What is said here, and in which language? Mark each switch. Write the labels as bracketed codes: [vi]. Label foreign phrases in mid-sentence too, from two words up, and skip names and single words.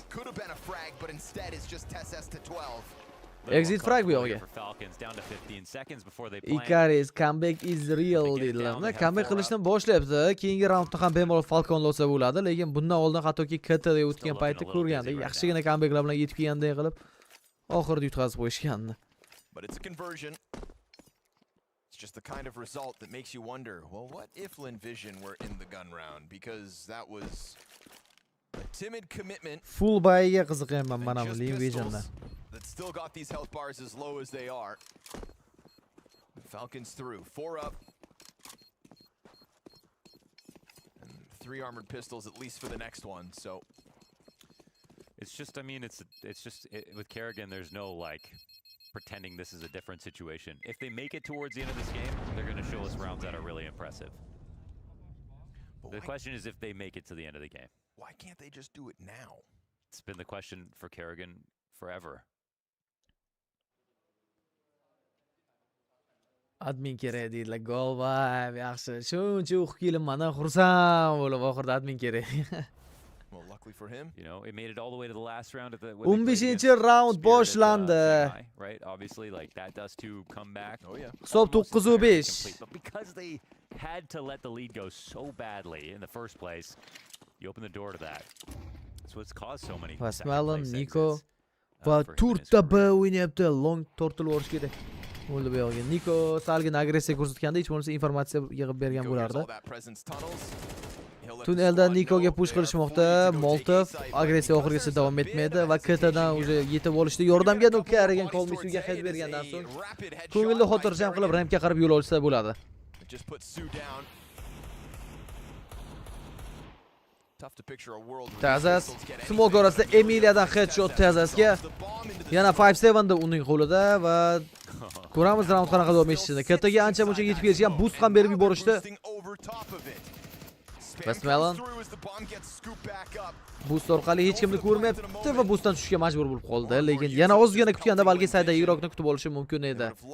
[uz] Exit frag bu yo'g'iga. Icarus [en] comeback is real [uz] dedilar. Comeback qilishni boshlayapti. Keyingi raundda ham bemalol Falconlar olsa bo'ladi, lekin bundan oldin hattoki KTda o'tgan paytda ko'rgandik. Yaxshigina comebacklar bilan yetib kelganday qilib oxirida yutqazib qo'yishgandi. [en] Just the kind of result that makes you wonder, well, what if Linvision were in the gun round? Because that was a timid commitment. [uz] Full buyga qiziqaman mana bu Linvisionda. [en] That still got these health bars as low as they are. Falcons through, 4 up. And 3 armored pistols at least for the next one. So it's just, I mean, it's just with Kerrigan, there's no like pretending this is a different situation. If they make it towards the end of this game, they're going to show us rounds that are really impressive. The question is if they make it to the end of the game. Why can't they just do it now? It's been the question for Kerrigan forever. [uz] Admin kerak deydilar. Gol va yaxshi. Shuncha o'qib kelib mana xursand bo'lib oxirida admin kerak. [en] Well, luckily for him, you know, it made it all the way to the last round of the [uz] 15-round boshlandi. [en] Right, obviously, like that does too come back. Oh yeah. [uz] Hisob 9-5. [en] But because they had to let the lead go so badly in the first place, you open the door to that. That's what's caused so many. [uz] Pasmalon, Niko va turtda B o'ynayapti. Long tortilib o'rish kerak. Bo'ldi bu yo'g'iga. Niko salgina agressiya ko'rsatganda hech bo'lmasa informatsiya yig'ib bergan bo'lardi. Tunnelda Nikoga push qilishmoqda. Molotov agressiya oxirigacha davom etmaydi va KTdan уже yetib olishda yordamga Carrigan Kolmisuga head bergandan so'ng ko'ngilni xotirjam qilib rampga qarab yo'l olsa bo'ladi. [en] Tough to picture a world where [uz] Tazas [en] these pistols get smoke anything [uz] orasida [en] but a good [uz] Emiliyadan [en] damage. [uz] headshot Tazas Tazasga. [en] drops the bomb into the [uz] Yana [en] smoke. [uz] 5-7 da uning qo'lida va ko'ramiz raund qanaqa davom etishini. Kattaga ancha muncha yetib kelishgan, boost ham berib yuborishdi. Westmelon boost orqali hech kimni ko'rmayapti va boostdan tushishga majbur bo'lib qoldi. Lekin yana ozgina kutganda balki saydagi Iroqni kutib olishi mumkin edi.